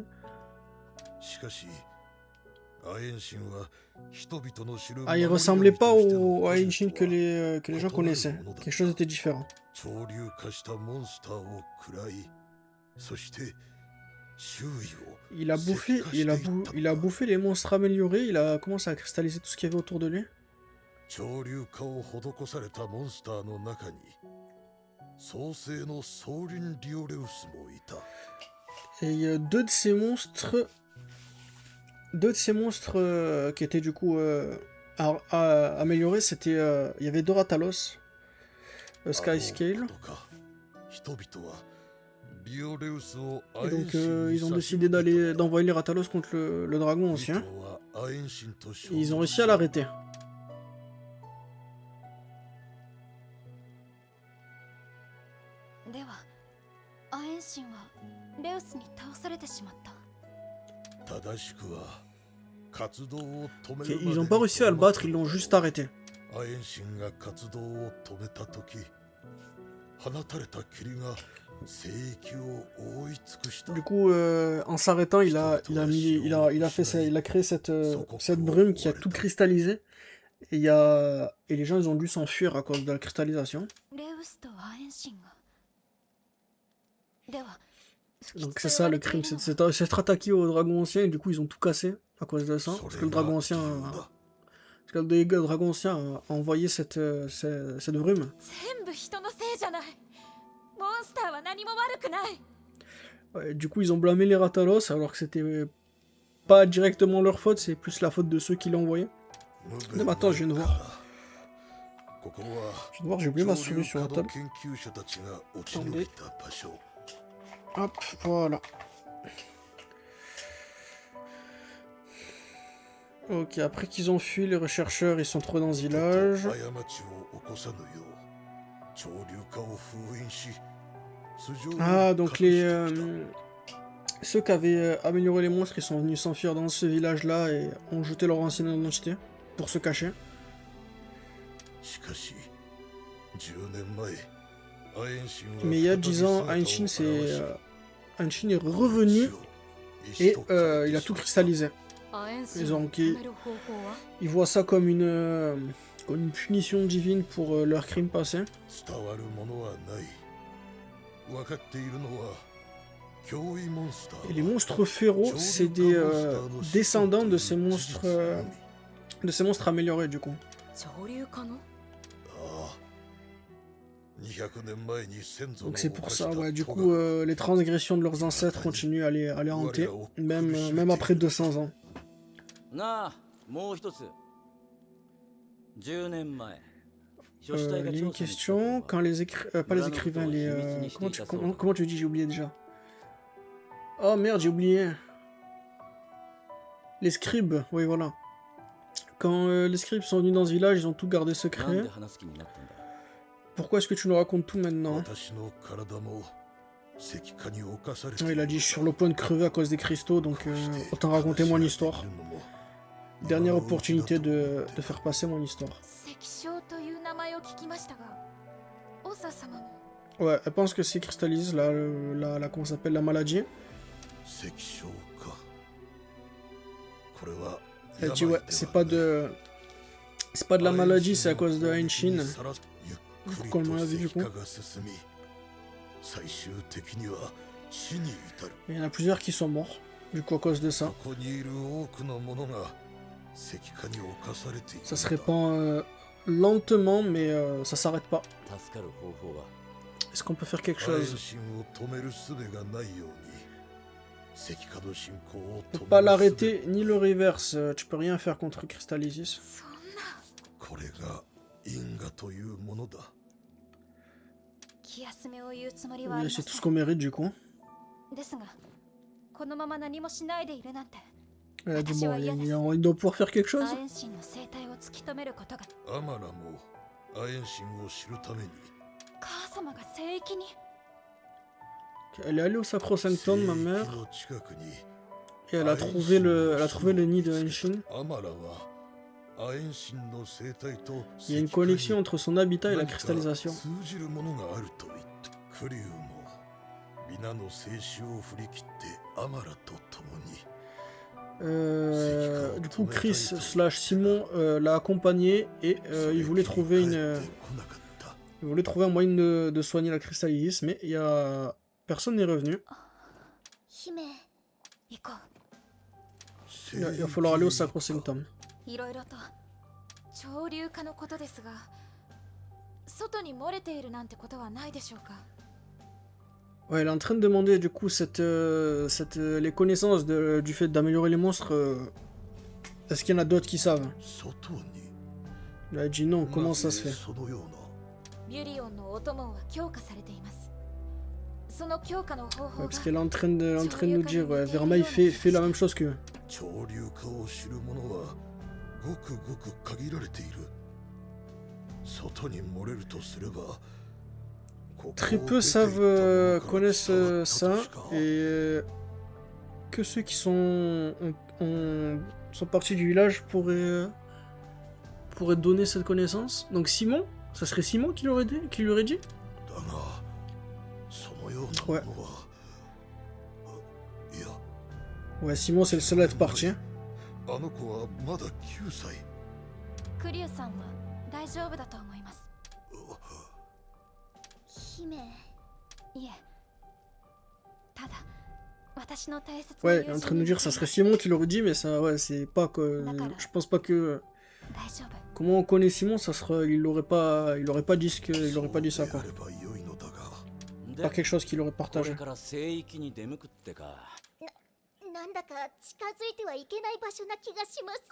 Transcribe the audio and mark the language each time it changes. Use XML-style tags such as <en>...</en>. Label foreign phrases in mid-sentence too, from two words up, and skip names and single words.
<ja>しかしアエンシンは人々の知る</ja> <fr>Ah, il</fr> <ja>守り</ja> <fr>ressemblait</fr> <ja>神</ja> <fr>pas</fr> <ja>としての</ja> <fr>au</fr> <ja>個人</ja> <fr>Aenshin</fr> <ja>とは</ja> <fr>que les gens connaissaient. Quelque chose était différent.</fr> <ja>潮流化したモンスターを食らいそして周囲を</ja> <fr>Il a bouffé,</fr> <ja>石化していった</ja> <fr>il a bouffé les monstres améliorés, il a commencé à cristalliser tout ce qu'il y avait autour de lui.</fr> <ja>潮流化を施されたモンスターの中に創世のソーリン・リオレウスもいた</ja> <fr>Et deux de ces monstres qui étaient du coup améliorés, c'était il y avait Doratalos, Skyscale.</fr> <ja>あのことか人々はリオレウスを</ja> <fr>Et</fr> <ja>アエン</ja> <fr>donc</fr> <ja>シンに</ja> <fr>ils ont</fr> <ja>差し</ja> <fr>décidé</fr> <ja>向けた</ja> <fr>d'envoyer les Ratalos contre le dragon</fr> <ja>人</ja> <fr>ancien.</fr> <ja>々はアエンシンと衝</ja> <fr>Et ils ont</fr> <ja>突</ja> <fr>réussi à l'arrêter.</fr> <ja>ではアエンシンはレウスに倒されてしまった。正しくは活動を止め</ja> <fr>Ok,</fr> <ja>るま</ja> <fr>ils</fr> <ja>で</ja> <fr>ont</fr> <ja>に</ja> <fr>pas réussi à le battre, ils l'ont juste arrêté.</fr> <ja>アエンシンが活動を止めたとき放たれた霧が聖域を覆い尽くした</ja> <fr>Du coup, en s'arrêtant, il a créé cette brume qui a tout cristallisé. Et les gens, ils ont dû s'enfuir à cause de la cristallisation.</fr> <ja>レウスとアエンシンが。では</ja> <fr>Donc c'est ça le crime, c'est s'être attaqué au dragon ancien et du coup ils ont tout cassé à cause de ça. Parce que le dragon ancien, a envoyé cette brume.</fr> <ja>全部人のせいじゃない。モンスターは何も悪くない。</ja> <fr>Ouais, du coup ils ont blâmé les Ratalos alors que c'était pas directement leur faute, c'est plus la faute de ceux qui l'ont envoyé. Mais attends, je viens de voir.</fr> <ja>ここは</ja> <fr>Je viens de voir, j'ai oublié ma souris sur la</fr> <ja>潮流</ja> <fr>table.</fr> <ja>稼働研究者たちが落ち延びた場所</ja> <fr>Hop, voilà. Ok, après qu'ils ont fui, les rechercheurs ils sont trop dans ce village.</fr> <ja>過ちを起こさぬよう潮流化を封印し素性を</ja> <fr>Ah, donc</fr> <ja>隠してきた</ja> <fr>ceux qui avaient amélioré les monstres, ils sont venus s'enfuir dans ce village-là et ont jeté leur ancienne identité pour se cacher.</fr> <ja>しかし10年前アエンシンは</ja> <fr>Mais il y a 10 ans,</fr> <ja>再び</ja> <fr>Aenshin</fr> <ja>姿を現し</ja> <fr>Aenshin est revenu et il a tout cristallisé.</fr> <ja>アエンシ</ja> <fr>Ils</fr> <ja>ン</ja> <fr>ont</fr> <ja>を止める方法は</ja> <fr>Ils voient ça comme une punition divine pour leur crime passé.</fr> <ja>伝わるものはない分かっているのは脅威モンスター</ja> <fr>Et les monstres férots, c'est des descendants de ces monstres améliorés du coup.</fr> <ja>潮流化のああ200年前に先祖の</ja> <fr>Donc c'est pour</fr> <ja>犯し</ja> <fr>ça,</fr> <ja>た</ja> <fr>ouais. Du</fr> <ja>咎</ja> <fr>coup, les transgressions de leurs ancêtres continuent à les hanter, même après 200 ans.</fr> <ja>なあもう一つ10年前書士隊</ja> <fr>Il</fr> <ja>が</ja> <fr>y a</fr> <ja>調</ja> <fr>une</fr> <ja>査に来た</ja> <fr>question,</fr> <ja>頃</ja> <fr>quand pas les écrivains, comment tu dis, j'ai oublié déjà. Oh merde, j'ai oublié. Les scribes, oui voilà. Quand les scribes sont venus dans ce village, ils ont tout gardé</fr> <ja>なん</ja> <fr>secret.</fr> <ja>で話す気になったんだ</ja> <fr>Pourquoi est-ce que tu nous racontes tout maintenant?</fr> <ja>私の体も石化に侵されて</ja> <fr>Ouais, il a dit je suis sur le point de crever à cause des cristaux, donc autant raconter mon histoire. Dernière opportunité de faire passer mon histoire.</fr> <ja>石章という名前を聞きましたが、オサ様も</ja> <fr>Ouais, elle pense que c'est cristallise, comment ça s'appelle, la maladie.</fr> <ja>石章かこれは</ja> <fr>Elle dit ouais, c'est pas de la maladie, c'est à cause de Aenshin. Comme on l'a vu du coup. Il y en a plusieurs qui sont morts, du coup à cause de ça. Ça se répand lentement, mais ça s'arrête pas.</fr> <ja>助かる方法は</ja> <fr>Est-ce qu'on peut faire quelque chose?</fr> <ja>石角進行を</ja> <fr>Tu</fr> <ja>止</ja> <fr>peux</fr> <ja>め</ja> <fr>pas</fr> <ja>る術</ja> <fr>l'arrêter ni le reverse. Tu peux rien faire contre Crystallisis.</fr> <ja>そんな。これが因果というものだ。気休めを言うつもりはあり</ja> <fr>Mais</fr> <ja>ま</ja> <fr>c'est tout</fr> <ja>せ</ja> <fr>ce qu'on mérite du coup.</fr> <ja>ん。ですが、このまま何もしないでいるなんて、</ja> <fr>Elle a dit bon, il doit pouvoir faire quelque chose.</fr> <ja>アエン神の生態を突き止めることが。アマラもアエン神を知るために母様が聖域に。</ja> <fr>Elle est allée au Sacrosanctum, ma</fr> <ja>聖</ja> <fr>mère,</fr> <ja>域の近くに</ja> <fr>et elle a trouvé le nid de Henshin.</fr> <ja>アマラはアエン神の生態と</ja> <fr>Il y a une connexion entre son habitat et la cristallisation.</fr> <ja>通じるものがあると言ったクリュウも皆の生死を振り切ってアマラと共に</ja> <fr>Du coup, Chris slash Simon l'a accompagné et il voulait trouver</fr> <ja>帰ってこなかった</ja> <fr>il voulait trouver un moyen de soigner la cristallisis, mais personne n'est revenu.</fr> <ja>姫、行こ</ja> <fr>Il va falloir aller au Sacrosanctum.</fr> <ja>う。いろいろと潮流化のことですが、外に漏れているなんてことはないでしょうか。</ja> <fr>Ouais, elle est en train de demander du coup les connaissances du fait d'améliorer les monstres. Est-ce qu'il y en a d'autres qui savent?</fr> <ja>外に</ja> <fr>Il a dit non, comment ça se fait?</fr> <ja>そのようなビュリオンのお供は強化されています。その強化の方</ja> <fr>Ouais,</fr> <ja>法が</ja> <fr>parce qu'elle est en train de nous dire, ouais, Vermeil fait la même chose qu'eux.</fr> <ja>潮流化を知る者はごくごく限られている外に漏れるとすれば</ja> <fr>Très peu savent, connaissent ça, et que ceux qui sont partis du village pourraient donner cette connaissance. Donc Simon, ça serait Simon qui lui aurait dit? だがそのようなものはいや Ouais, Simon c'est le seul à être parti. Hein.</fr> <ja>あの子はまだ9歳クリュウさんは大丈夫だと思います。姫、いえ、ただ私の大切な</ja> <fr>Ouais, elle est en train de nous dire ça serait Simon qui l'aurait dit, mais ça, ouais, c'est pas que. Je pense pas que.</fr> <ja>大丈夫。</ja> <fr>Comment on connaît Simon, ça sera. Il aurait pas dit ça quoi.</fr> <ja>そうであれば良いのだが</ja> <fr>Pas quelque chose qu'il aurait</fr> <ja>こ</ja> <fr>partagé.</fr> <ja>れから聖域に出向くってか。なんだか近づいてはいけない場所な気がします。</ja>